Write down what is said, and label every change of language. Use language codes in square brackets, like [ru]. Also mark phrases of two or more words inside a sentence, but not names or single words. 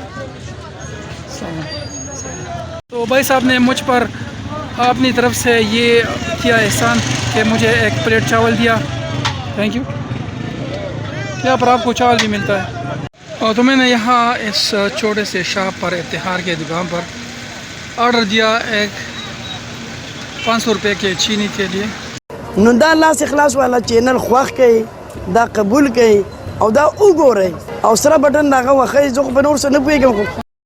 [ur] تو بھائی صاحب نے مجھ پر اپنی طرف سے یہ کیا احسان کہ مجھے 1 پلیٹ چاول دیا. [en] Thank you. [ur] یہاں پر آپ کو چاول بھی ملتا ہے. اور تو میں نے یہاں اس چھوٹے سے شاپ پر اتحار کے دکان پر آرڈر دیا 500 روپے کے چینی کے لیے. [ps] نو دا لاس اخلاص والا چینل خوښ کړئ, دا قبول کړئ او دا وګورئ او سره بټن دغه وښیي. زه خو په نور څه نه پوهېږم, خو